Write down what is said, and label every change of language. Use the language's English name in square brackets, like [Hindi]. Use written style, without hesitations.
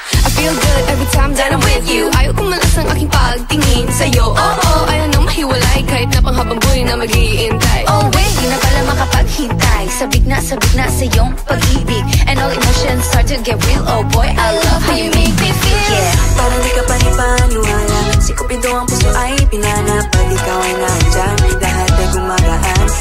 [English] I feel good every time that I'm with you. [Filipino] Ayaw kumalas ang aking pagtingin sa'yo. Oo, ayaw nang mahiwalay kahit na panghabang buhay na mag-iintay. [English] Oh wait, [Filipino] di na pala makapaghintay. Sabik na sa iyong pag-ibig, [English] and all emotions start to get real. Oh boy, I love how you make me feel. [Filipino] Yeah, parang di ka panipaniwala. Si Cupido ang puso ay pinanap. Pag ikaw ay nandyan, lahat ay gumagaan.